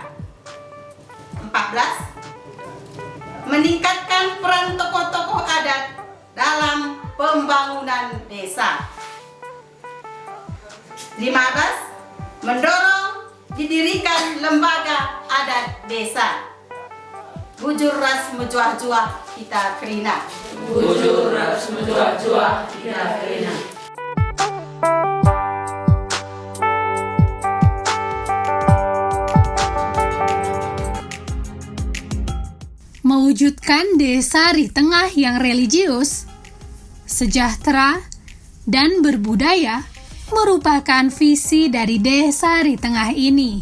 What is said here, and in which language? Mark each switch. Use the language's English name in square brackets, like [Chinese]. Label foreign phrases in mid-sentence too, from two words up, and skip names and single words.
[Indonesian] 14. Meningkatkan peran tokoh-tokoh adat dalam pembangunan desa. 15. Mendorong didirikan lembaga adat desa. [Batak Karo] Bujur ras mejuah-juah kita kerina. Bujur ras mejuah-juah kita kerina. [Indonesian] Mewujudkan Desa Arih Tengah yang religius, sejahtera, dan berbudaya merupakan visi dari Desa Sari Tengah ini.